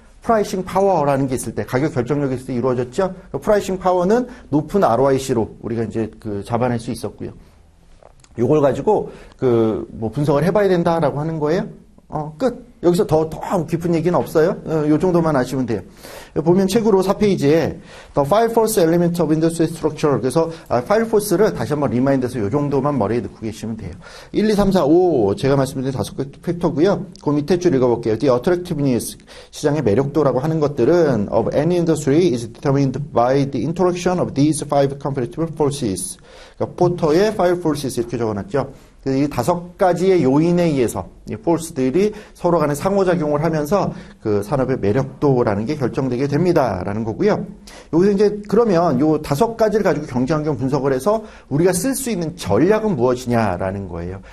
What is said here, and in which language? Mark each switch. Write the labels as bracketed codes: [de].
[ko] 프라이싱 파워라는 게 있을 때, 가격 결정력이 있을 때 이루어졌죠? 프라이싱 파워는 높은 ROIC로 우리가 이제 잡아낼 수 있었고요. 요걸 가지고 분석을 해봐야 된다라고 하는 거예요. 끝. 여기서 더 깊은 얘기는 없어요. 요 정도만 아시면 돼요. 보면 책으로 4페이지에 [en] The Five Force Element of Industry Structure. [ko] 그래서 Five Force를 다시 한번 리마인드해서 요 정도만 머리에 넣고 계시면 돼요. 1, 2, 3, 4, 5 제가 말씀드린 5개 팩터고요. 그 밑에 줄 읽어볼게요. [en] The attractiveness, [ko] 시장의 매력도라고 하는 것들은 [en] of any industry is determined by the interaction of these five competitive forces. [ko] 그러니까 포터의 five forces 이렇게 적어놨죠. 이 5가지의 요인에 의해서 이 폴스들이 서로 간에 상호작용을 하면서 그 산업의 매력도라는 게 결정되게 됩니다라는 거고요. 여기서 이제 그러면 요 5가지를 가지고 경제환경 분석을 해서 우리가 쓸 수 있는 전략은 무엇이냐라는 거예요.